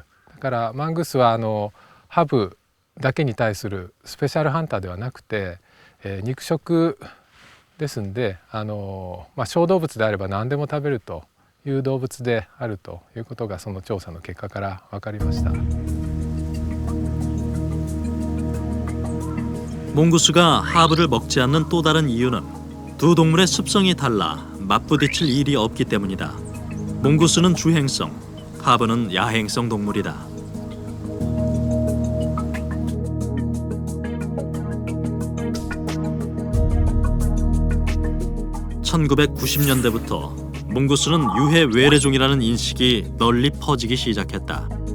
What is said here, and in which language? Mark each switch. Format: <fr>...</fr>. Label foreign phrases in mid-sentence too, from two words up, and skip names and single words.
<ja>だからマングースはハブだけに対するスペシャルハンターではなくて、肉食ですんで小動物であれば何でも食べるという動物であるということがその調査の結果から分かりました。</ja> <ko>몽구스가 하브를 먹지 않는 또 다른 이유는 두 동물의 습성이 달라 맞부딪힐 일이 없기 때문이다. 몽구스는 주행성, 하브는 야행성 동물이다. (1990년대부터) 몽구스는 유해 외래종이라는 인식이 널리 퍼지기 시작했다.</ko>